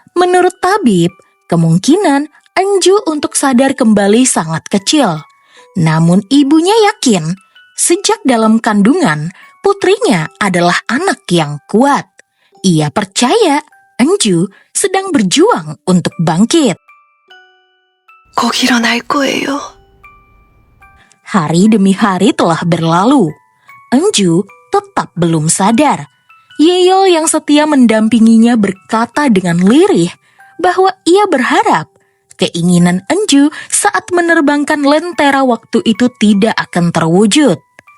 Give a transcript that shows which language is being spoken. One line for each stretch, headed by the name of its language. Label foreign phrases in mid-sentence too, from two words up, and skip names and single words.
Indonesian: Menurut tabib, kemungkinan Enju untuk sadar kembali sangat kecil. Namun ibunya yakin, sejak dalam kandungan, putrinya adalah anak yang kuat. Ia percaya Enju sedang berjuang untuk bangkit.
Korean: 곧 일어날 거예요.
Indonesian: Hari demi hari telah berlalu. Enju tetap belum sadar. Yeol yang setia mendampinginya berkata dengan lirih bahwa ia berharap keinginan Enju saat menerbangkan lentera waktu itu tidak akan terwujud.